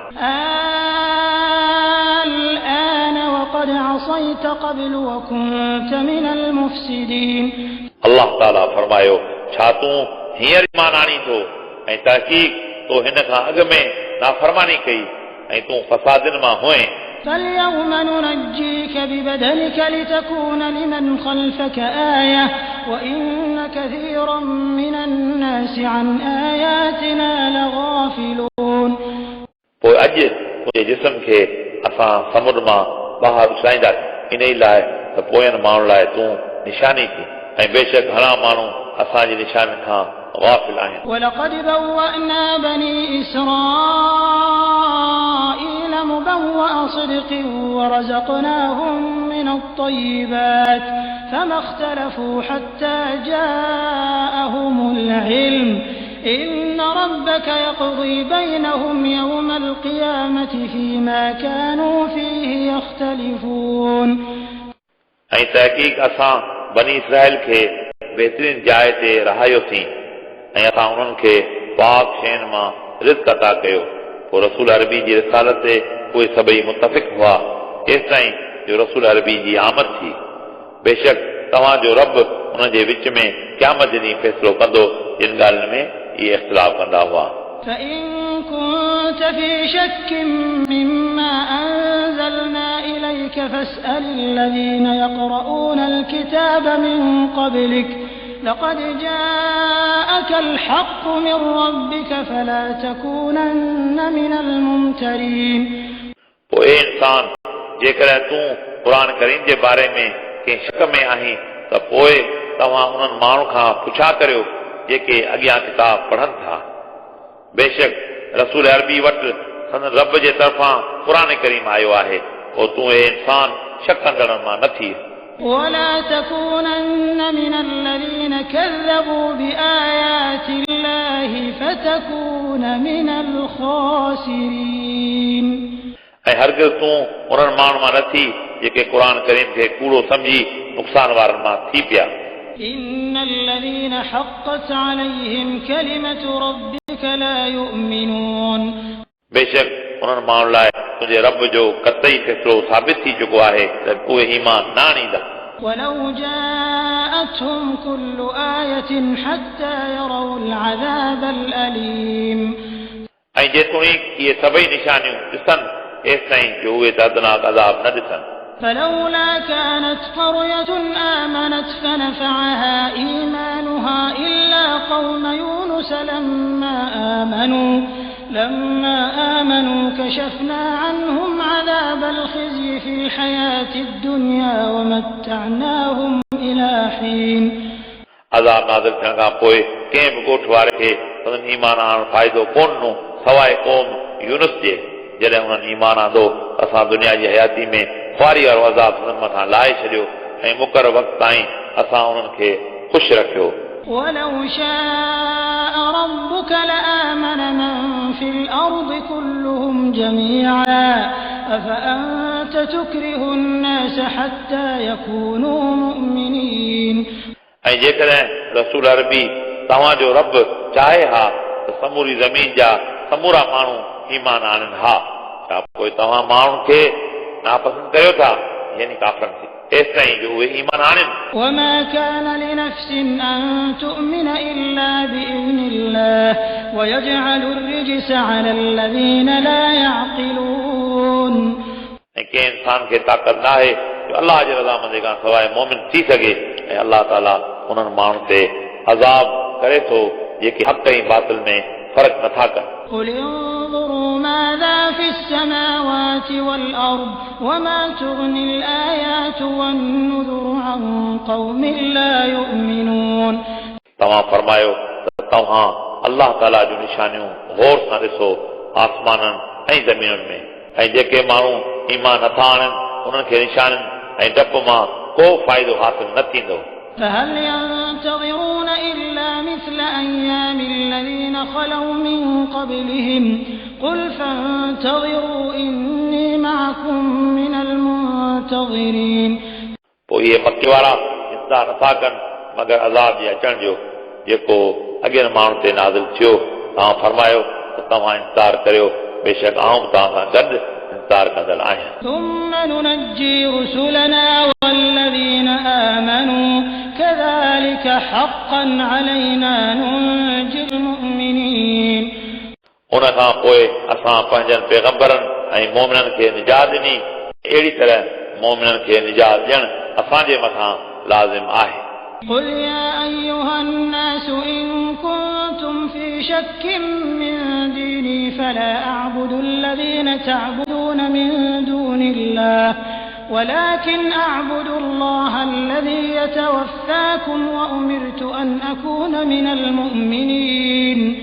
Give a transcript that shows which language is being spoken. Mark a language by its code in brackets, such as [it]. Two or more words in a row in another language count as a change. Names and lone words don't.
[ar] الآن وقد عصيت قبل وكنت من المفسدين. [sd] अल्लाह ताला फरमायो, छा तूं हींअर ईमान आणी थो ऐं तहक़ीक़ तो हिन खां अॻु में नाफ़रमानी कई ऐं तूं फसादिन मां हुएं. [ar] فاليوم ننجيك ببدنك لتكون لمن خلفك آية وإن كثيرا من الناس عن آياتنا لغافلون. [sd] पोइ अॼु तुंहिंजे जिस्म खे असां समुंड मां ॿाहिरि उछलाईंदासीं इन ई लाइ त पोयनि माण्हुनि लाइ तूं निशानी थी ऐं बेशक घणा माण्हू असांजी निशानी खां غافل आहिनि. [ar] ولقد بوأنا بني إسرائيل مبوأ صدق ورزقناهم من الطيبات فما اختلفوا حتى جاءهم العلم إن ربك يقضي بينهم يوم القيامة فيما كانوا فيه يختلفون. [sd] ऐं तहक़ीक़ असां बनी इसराइल खे बहितरीन जाइ ते रहायोसीं ऐं असां उन्हनि खे पाक शयुनि मां रिज़्क़ अता कयो. पोइ रसूल अरबी जी रिसालत ते उहे सभई मुतफ़िक़ हुआ एसि ताईं जो रसूल अरबी जी आमद थी. बेशक तव्हांजो रब उन जे विच में क़यामत जे ॾींहुं फ़ैसिलो कंदो जिन ॻाल्हियुनि में इहे इख़्तिलाफ़ कंदा हुआ. [ar] فإن كنت في شك مما أنزلنا إليك فاسأل الذين يقرؤون الكتاب من قبلك لقد جاءك الحق من ربك فلا تكونن من الممترين. [sd] पोइ ए इंसान जेकॾहिं तूं क़ुरान करीम जे बारे में कंहिं शक में आहीं त पोइ तव्हां उन्हनि माण्हू खां पुछा करियो जेके अॻियां किताब पढ़नि था. बेशक रसूल अरबी वटि संदन रब जे तरफ़ां क़ुरान करीम आयो आहे. पोइ तूं ए इंसान शक कंदड़नि मां न थी. [ar] ولا تكونن من الذين كذبوا بآيات الله فتكون من الخاسرين. [sd] ऐं हरगिज़ तूं उन्हनि माण्हुनि मां न थी जेके क़ुरान करीम खे कूड़ो सम्झी नुक़सान वारनि मां थी पिया [ar] إن الذين حقت عليهم كلمة ربك لا يؤمنون [sd] बेशक उन्हनि माण्हुनि लाइ तुंहिंजे रब जो कतई फ़ैसिलो साबित थी चुको आहे त उहे ईमान न आणींदा [ar] ولو جاءتهم كل آية حتى يروا العذاب الأليم [sd] ऐं जेतोणीक इहे सभई निशानियूं ॾिसनि एसि ताईं जो उहे दर्दनाक अज़ाब न ॾिसनि [ar] فلولا كانت قرية آمنت فنفعها إيمانها إلا قوم يونس لما آمنوا كشفنا عنهم عذاب الخزي في الحياة الدنيا ومتعناهم إلى حين [sd] अज़ाब नाज़िल थियण खां पोइ कंहिं बि ॻोठ वारे खे उन्हनि ईमान आणणु फ़ाइदो कोन ॾिनो सवाइ क़ौम यूनुस जे जॾहिं उन्हनि ईमान आंदो असां दुनिया जी हयाती में ख़्वारी वारो अज़ाब उन्हनि मथां लाहे छॾियो ऐं मुक़रर वक़्त ताईं असां उन्हनि खे ख़ुशि रखियो [ar] ولو شاء ربك لآمن من في الأرض كلهم جميعا أفأنت تكره الناس حتى يكونوا مؤمنين [sd] ऐं जेकॾहिं रसूल अरबी तव्हांजो रब चाहे हा त समूरी ज़मीन जा समूरा माण्हू ईमान आणनि हा छा पोइ तव्हां माण्हुनि खे नापसंद कयो था यानी काफ़रनि खे एसि ताईं जो उहे ईमान आणनि [ar] وما كان لنفس أن تؤمن إلا بإذن الله ويجعل الرجس على الذين لا يعقلون [sd] ऐं कंहिं इंसान खे ताक़त न आहे जो अलाह जे रज़ामंदी खां सवाइ मोमिन थी सघे ऐं अलाह ताला उन्हनि माण्हुनि ते अज़ाब करे थो जेके हक़ ऐं बातिल में फ़र्क़ु नथा कनि [ar] قل انظروا ماذا في السماوات والأرض وما تغني الآيات والنذر عن قوم لا يؤمنون [sd] तव्हां फरमायो त तव्हां अलाह ताला जूं निशानियूं गौर सां ॾिसो आसमाननि ऐं ज़मीनुनि में ऐं जेके माण्हू ईमान नथा आणनि उन्हनि खे निशानियुनि ऐं डप मां को फ़ाइदो हासिल न थींदो [ar] فهل ينتظرون إلا مثل أيام الذين خلوا من قبلهم قل فانتظروا إني معكم من المنتظرين [sd] पोइ इहे मके वारा इंतज़ार नथा कनि मगर अज़ाब जे अचण जो जेको अॻियनि माण्हुनि ते नाज़िल थियो तव्हां फरमायो त तव्हां इंतज़ार करियो बेशक आऊं तव्हां सां गॾु इंतज़ार कंदड़ आहियां [ar] ثم ننجي رسلنا والذين آمنوا كذلك حقا علينا ننجي المؤمنين [sd] उन खां पोइ असां पंहिंजनि पैगंबरनि ऐं मोमिननि खे निजात ॾिनी अहिड़ी तरह मोमिननि खे निजात ॾियणु असांजे मथां लाज़िम आहे [ar] قل يا أيها الناس إن كنتم في شك من ديني فلا أعبد الذين تعبدون من دون الله ولكن أعبد الله الذي يتوفاكم وأمرت أن أكون من المؤمنين